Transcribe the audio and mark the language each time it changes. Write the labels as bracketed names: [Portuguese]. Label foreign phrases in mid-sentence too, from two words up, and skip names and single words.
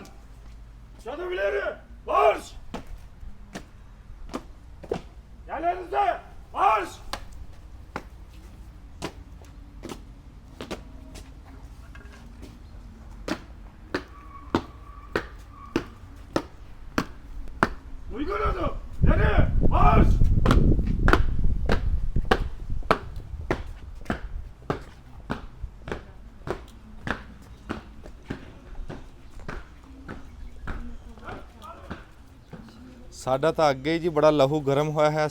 [Turkish] Canım ileri, marş. Yerlerinize, marş. Uygun adım, ileri, marş. [Punjabi] ਸਾਡਾ ਤਾਂ ਅੱਗੇ ਹੀ ਜੀ ਬੜਾ ਲਹੂ ਗਰਮ ਹੋਇਆ ਹੈ।